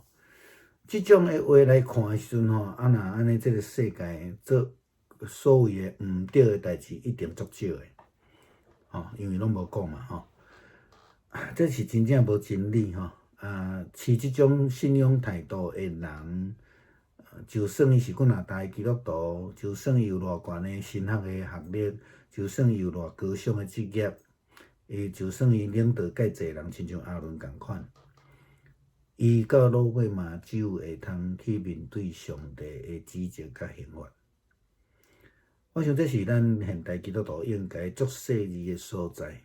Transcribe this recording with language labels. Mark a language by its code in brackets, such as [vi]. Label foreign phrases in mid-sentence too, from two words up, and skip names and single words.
[nan] 即种的话来看的时阵吼，若安尼，这个世界做所谓的毋对的代志一定足少的，吼，因为拢无讲嘛吼。这是真正无真理吼。持即种信仰态度的人，就算伊是加拿大基督徒，就算伊有偌悬的神学的学历，就算伊有偌高尚的职业。就算伊领导介济人，亲像阿伦共款，伊到落尾嘛，只有会通去面对上帝的指责甲刑罚。我想这是咱现代基督徒应该足细腻的所在。